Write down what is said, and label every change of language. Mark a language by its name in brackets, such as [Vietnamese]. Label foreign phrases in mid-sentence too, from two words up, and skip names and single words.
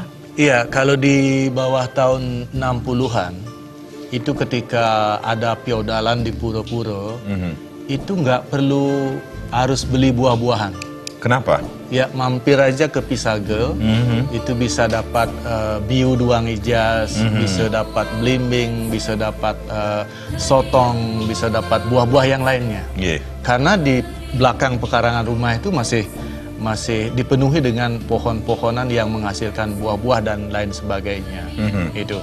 [Indonesian] Iya, kalau di bawah tahun 60-an, itu ketika ada feodalan di pura-pura, itu nggak perlu harus beli buah-buahan. Kenapa? Ya, mampir aja ke Pisagel, itu bisa dapat [Balinese] biu duang ijas, [Indonesian] bisa dapat belimbing, bisa dapat sotong, bisa dapat buah-buah yang lainnya. Yeah. Karena di belakang pekarangan rumah itu masih dipenuhi dengan pohon-pohonan yang menghasilkan buah-buah dan lain sebagainya. Itu.